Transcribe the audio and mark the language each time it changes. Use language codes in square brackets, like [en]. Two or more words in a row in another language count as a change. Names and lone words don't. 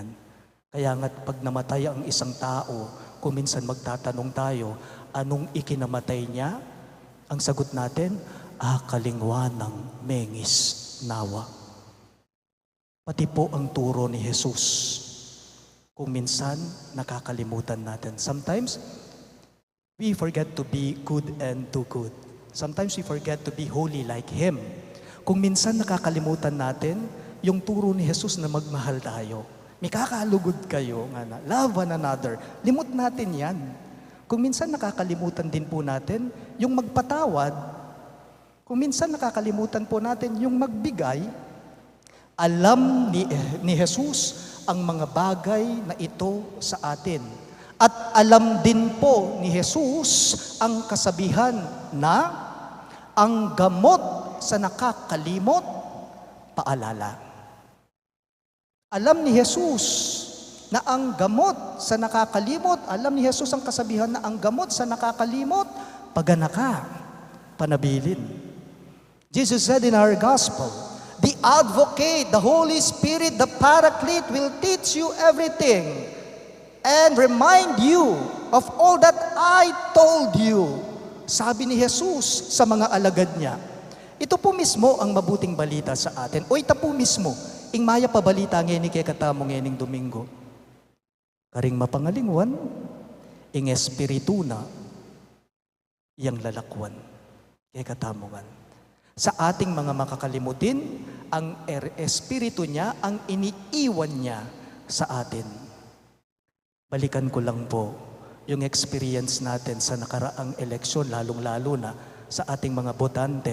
[tl] Kaya nga't pag namatay ang isang tao, kung minsan magtatanong tayo, anong ikinamatay niya? Ang sagot natin, 𝘗𝘢𝘢𝘗𝘢𝘢𝑛𝑔𝑖𝑠 nawa. Pati po ang turo ni Jesus, kung minsan nakakalimutan natin. [en] Sometimes, we forget to be good and do good. Sometimes we forget to be holy like Him. [tl] Kung minsan nakakalimutan natin, yung turo ni Jesus na magmahal tayo. May kakalugod kayo, [en] love one another. [tl] Limot natin yan. Kung minsan nakakalimutan din po natin, yung magpatawad. Kung minsan nakakalimutan po natin, yung magbigay. Alam ni Jesus ang mga bagay na ito sa atin. At alam din po ni Jesus ang kasabihan na ang gamot sa nakakalimot, paalala. Alam ni Jesus na ang gamot sa nakakalimot, alam ni Jesus ang kasabihan na ang gamot sa nakakalimot, paganaka, panabilin. [en] Jesus said in our gospel, the advocate, the Holy Spirit, the Paraclete will teach you everything and remind you of all that I told you. [tl] Sabi ni Jesus sa mga alagad niya. Ito po mismo ang mabuting balita sa atin. O ito po mismo, [pam] ing maya pabalita ngeni kay katamo ngening Domingo. Karing mapangalingwan, ing espiritu na, iyang lalakwan, kay katamongan. [tl] Sa ating mga makakalimutin, ang espiritu niya, ang iniiwan niya sa atin. Balikan ko lang po yung experience natin sa nakaraang eleksyon, lalong-lalo na sa ating mga botante.